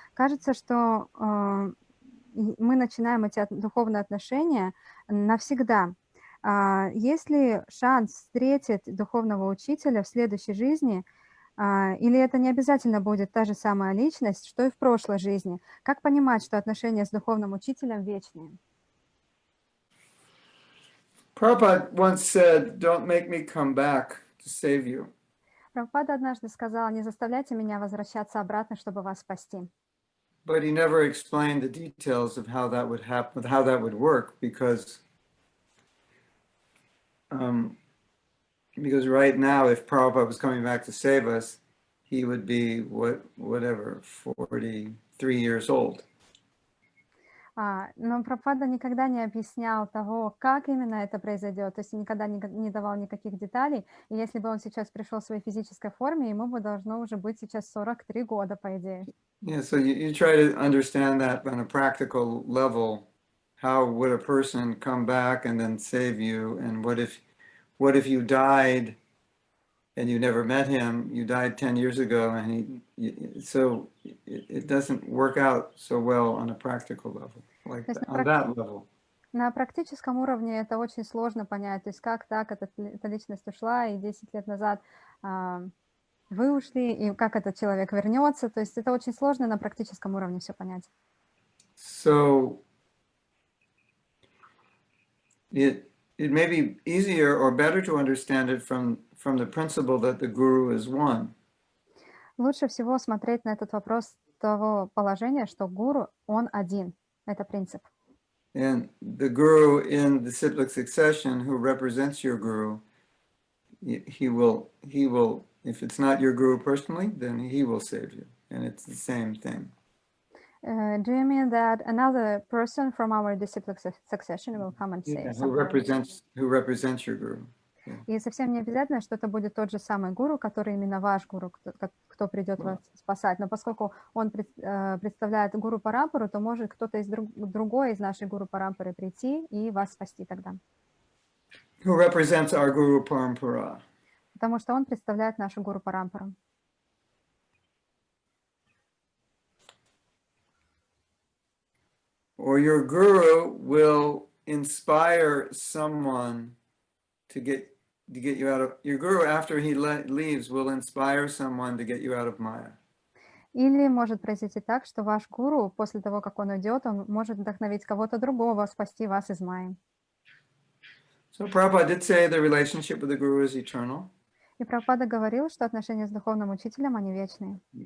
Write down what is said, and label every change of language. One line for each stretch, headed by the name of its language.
Russian: Кажется, что мы начинаем эти духовные отношения навсегда. Есть ли шанс встретить духовного учителя в следующей жизни, или это не обязательно будет та же самая личность, что и в прошлой жизни? Как понимать, что отношения с духовным учителем вечные?
English: Prabhupada once said, "Don't make me come back to save you."
Russian: Прабхупада однажды сказал: не заставляйте меня возвращаться обратно, чтобы вас спасти.
English: But he never explained the details of how that would happen, how that would work, because right now, if Prabhupada was coming back to save us, he would be 43 years old.
Russian: Но Прабхупада никогда не объяснял того, как именно это произойдет, то есть никогда не давал никаких деталей. И если бы он сейчас пришел в своей физической форме, ему бы должно уже быть сейчас 43 года, по идее.
English: Yeah, so you try to understand that on a practical level. How would a person come back and then save you? And what if you died and you never met him, you died 10 years ago, and so it doesn't work out so well on a practical level, like
Russian: То есть
English: on that level.
Russian: на практическом уровне это очень сложно понять, то есть как так эта личность ушла, и 10 лет назад вы ушли, и как этот человек вернется, то есть это очень сложно на практическом уровне все понять.
English: So it may be easier or better to understand it from the principle that the guru is one.
Russian: Лучше всего смотреть на этот вопрос с того положения, что гуру, он один. Это принцип.
English: And the guru in the cyclic succession who represents your guru, he will, if it's not your guru personally, then he will save you. And it's the same thing. Do you mean that another person from our disciplic succession will come and save Who represents your guru. Yeah.
Russian: И совсем не обязательно, что это будет тот же самый гуру, который именно ваш гуру, кто придет вас спасать. Но поскольку он представляет гуру парампару, то может кто-то другой из нашей гуру парампары прийти и вас спасти тогда.
English: Who represents our guru parampara.
Russian: Потому что он представляет нашу гуру парампару.
English: Or your guru will inspire someone to get you out of, your guru after he leaves will inspire someone to get you out of Maya.
Russian: Или может произойти так, что ваш гуру, после того, как он уйдет, он может вдохновить кого-то другого, спасти вас из Майи.
English: So Prabhupada did say the relationship with the guru is eternal.
Russian: И Прабхупада говорил, что отношения с духовным учителем, они вечные.